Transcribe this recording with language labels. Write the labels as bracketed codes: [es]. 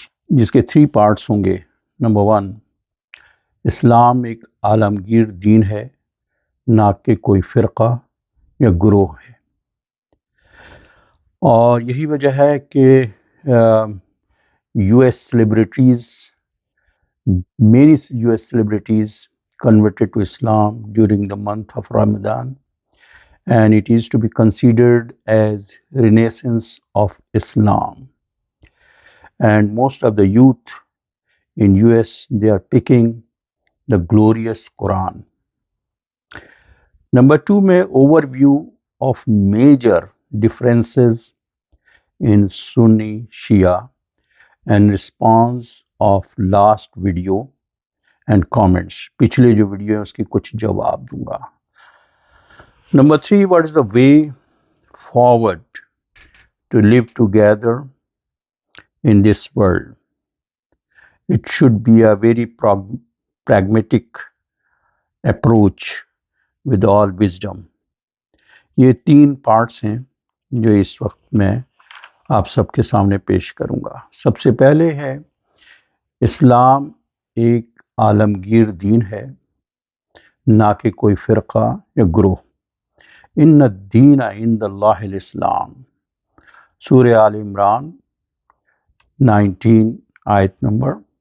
[ur] جس کے 3 پارٹس ہوں گے۔ نمبر 1، اسلام ایک عالمگیر دین ہے، نہ کہ کوئی فرقہ یا گروہ ہے، اور یہی وجہ ہے کہ [en] US celebrities, many US celebrities converted to Islam during the month of Ramadan, and it is to be considered as renaissance of Islam. And most of the youth in US, they are picking the glorious Quran. Number 2 [ur] میں [en] overview of major differences in Sunni Shia and response of last video and comments. [ur] پچھلے جو video ہے اس کی کچھ جواب دوں گا۔ [en] Number 3، what is the way forward to live together in this world? It should be a very pragmatic approach with all wisdom. [ur] یہ 3 parts ہیں جو اس وقت میں آپ سب کے سامنے پیش کروں گا۔ سب سے پہلے ہے اسلام ایک عالمگیر دین ہے، نہ کہ کوئی فرقہ یا گروہ۔ [ar] ان الدین عند اللہ الاسلام، [ur] سورہ آل عمران 19 آیت نمبر۔